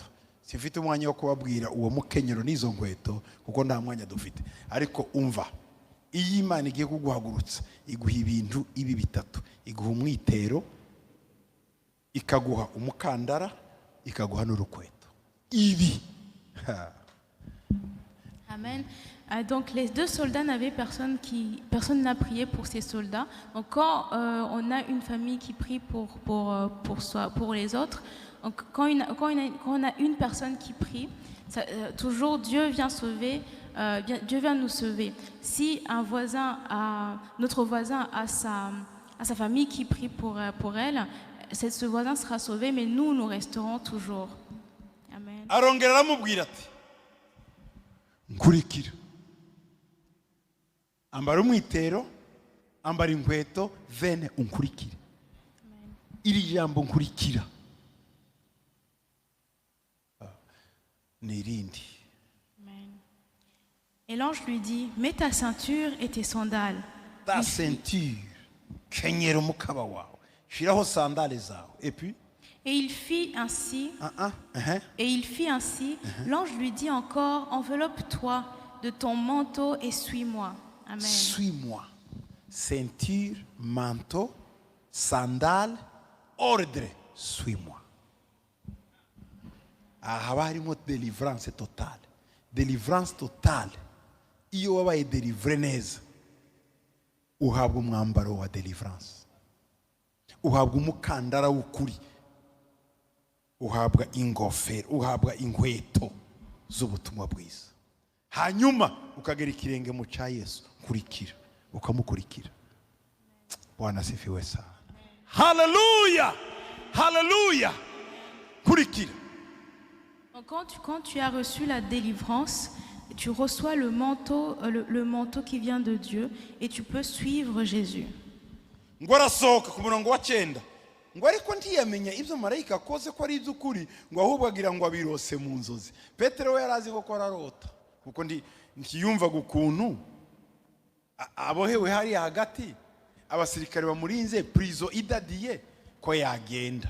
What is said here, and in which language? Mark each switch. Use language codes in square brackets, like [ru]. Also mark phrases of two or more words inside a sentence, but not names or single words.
[rw] Sifite umwanya wo kubabwira uwo mukenyero n'izo nkweto kuko nta mwanya dufite. Ariko umva, iyi Imana igiye kuguhagurutsa iguha ibintu ibi bitatu: iguha umwitero, ikaguha umukandara, ikaguha n'urukweto. Ibi Amen. [fr] Donc les deux soldats n'avaient personne n'a prié pour ces soldats. Donc quand on a une famille qui prie pour les autres, donc quand on a une personne qui prie, toujours Dieu vient sauver, Dieu vient nous sauver. Si notre voisin a sa famille qui prie pour elle, ce voisin sera sauvé, mais nous resterons toujours. Amen. [rw] Arongera aramubwira ati nkurikira. Ambara umwitero, ambara inkweto, vene unkurikire. Iri jambo nkurikira n'irindi. [fr] Et l'ange lui dit, mets ta ceinture et tes sandales. Ta ceinture, [rw] kenyera umukaba wawe, shiraho sandales zawe. [fr] Et puis et il fit ainsi. L'ange lui dit encore, enveloppe-toi de ton manteau et suis-moi. Amen. Suis-moi. Ceinture, manteau, sandales, ordre, suis-moi. [rw] Haba harimo [fr] délivrance totale. Délivrance totale. [rw] Iyo wabaye délivre neza, uhabwa umwambaro wa délivrance, uhabwa umukandara w'ukuri, uhabwa ingofero, uhabwa inkweto z'ubutumwa bwiza. Hanyuma ukagera ikirenge mu cya Yesu, kurikira, ukamukurikira. [sw] Bwana asifiwe sana. Hallelujah! [rw] Hallelujah! Kurikira. [fr] Quand tu as reçu la délivrance, tu reçois le manteau qui vient de Dieu et tu peux suivre Jésus. [rw] Ngo arasohoka ku murongo wa 9. Ngo ariko ntiyamenya ibyo marayika akoze ko ari iby'ukuri, ngo ahubwo agira ngo abirose mu nzozi. Petero we yarazi ko ararota, kuko ntiyumvaga ukuntu abohewe hari hagati abasirikare bamurinze prison idadiye ko yagenda.